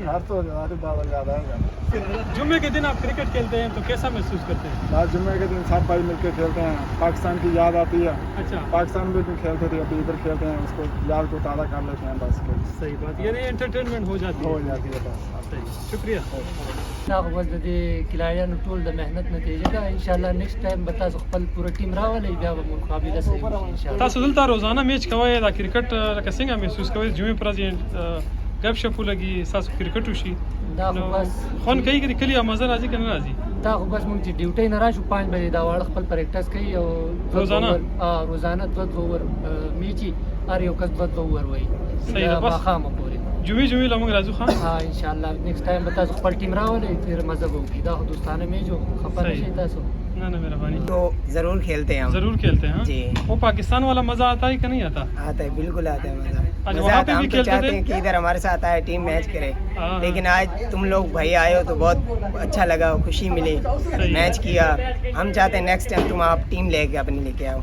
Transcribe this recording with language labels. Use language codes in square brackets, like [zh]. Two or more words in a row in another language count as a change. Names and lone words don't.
[hi] हर तो हमारे बाबा याद आएगा. जुम्मे के दिन आप क्रिकेट खेलते हैं तो कैसा महसूस करते हैं? आज जुम्मे के दिन सब भाई मिलकर खेलते हैं, पाकिस्तान की याद आती है. अच्छा, पाकिस्तान में भी खेलते थे, अभी इधर खेलते हैं, उसको याद को ताज़ा कर लेते हैं. बस सही बात, यानी एंटरटेनमेंट हो जाती हो है. जाती है. बस सही, शुक्रिया. [ps] دا خو بس د دې کلاریانو ټول د مهنت نتیجه ده. [ar] ان شاء الله [en] next time [ps] به تاسو خپل پوره ټیم راولئ، بیا به مقابله صحیح وشي [ar] ان شاء الله. [ps] تاسو دلته روزانه میچ کوئ دا کرکټ لکه څنګه محسوس کوئ؟ جمعې پر ورځ غب شپ لګي تاسو کرکټ وشي دا خو بس خون کوي چې کلی مزه راځي کنه راځي؟ دا خو بس مونږ چې ډیوټۍ نه راشو 5 بجې دا واړه خپل پریکټس کوي او روزانه 2 اوور میچي هر یو کس 2 اوور وایي. صحیح ده، بس ماښامه پورې جمعې لمونږ راځو. خان ها [ar] ان شاء الله [en] next time [ps] به تاسو خپل ټیم راولئ، پھر مزه به وکړي. دا خو دوستانه میچ و، خفه صحیح. نشئ تاسو. [hi] ना ना मेहरबानी. तो ज़रूर खेलते हैं हम. जरूर खेलते हैं. जी. वो पाकिस्तान वाला मजा आता है कि नहीं आता? आता है, बिल्कुल आता है मज़ा. आज मज़ा वहाँ आता पे है. भी हम तो खेलते चाहते थे? हैं कि इधर हमारे साथ आए, टीम मैच करे, हाँ, लेकिन आज तुम लोग भाई आए हो तो बहुत अच्छा लगा, खुशी मिली, सही. मैच किया. हम चाहते हैं [en] next time [hi] तुम आप टीम लेके अपनी लेके आओ